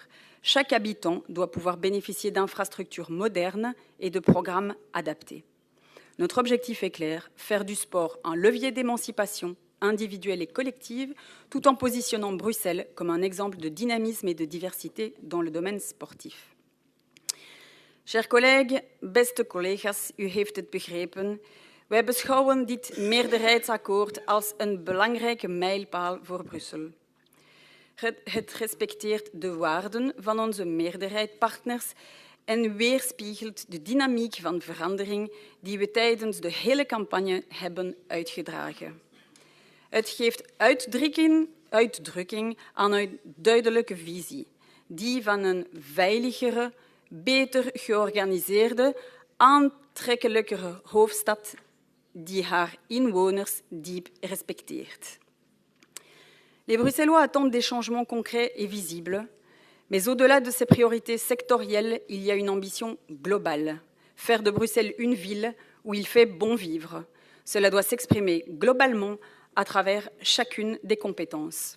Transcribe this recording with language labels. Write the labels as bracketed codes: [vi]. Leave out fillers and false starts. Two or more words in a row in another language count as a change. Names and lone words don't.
[fr] Chaque habitant doit pouvoir bénéficier d'infrastructures modernes et de programmes adaptés. Notre objectif est clair, faire du sport un levier d'émancipation individuelle et collective, tout en positionnant Bruxelles comme un exemple de dynamisme et de diversité dans le domaine sportif. Chers collègues, [nl] beste collega's, u heeft het begrepen. Wij beschouwen dit meerderheidsakkoord als een belangrijke mijlpaal voor Brussel. Het respecteert de waarden van onze meerderheidspartners en weerspiegelt de dynamiek van verandering die we tijdens de hele campagne hebben uitgedragen. Het geeft uitdrukking aan een duidelijke visie, die van een veiligere, beter georganiseerde, aantrekkelijkere hoofdstad die haar inwoners diep respecteert. [fr] Les Bruxellois attendent des changements concrets et visibles, mais au-delà de ces priorités sectorielles, il y a une ambition globale, faire de Bruxelles une ville où il fait bon vivre. Cela doit s'exprimer globalement à travers chacune des compétences.